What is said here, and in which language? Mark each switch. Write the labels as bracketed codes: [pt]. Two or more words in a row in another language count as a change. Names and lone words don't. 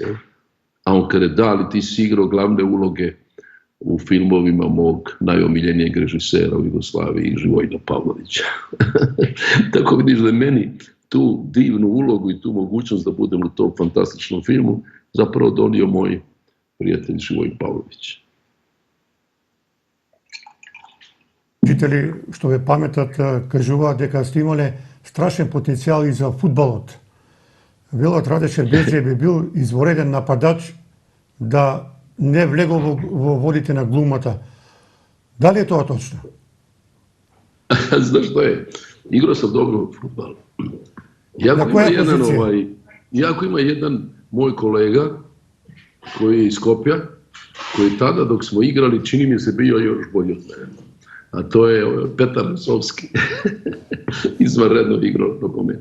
[hr] A on kaže, da li ti si igrao glavne uloge u filmovima mog najomiljenijeg režisera u Jugoslaviji, Živojina Pavlovića. Tako vidiš da je meni tu divnu ulogu i tu mogućnost da budem u tom fantastičnom filmu zapravo donio moj prijatelj Živojin Pavlović. [mk] Учители што ве паметат кажуваат дека сте имале страшен потенцијал и за фудбалот. Велат Радеше Беџе би бил извореден нападач да не влегол во водите на глумата. Дали е тоа точно? Знаеш што е? [hr] Игрao sam dobro fudbal. Jako ima jedan moj kolega koji je iz Skopja, koji tada dok smo igrali čini mi se bio još bolji od mene. A to je Petar Nesovski. Izvanredno igrao nogomet.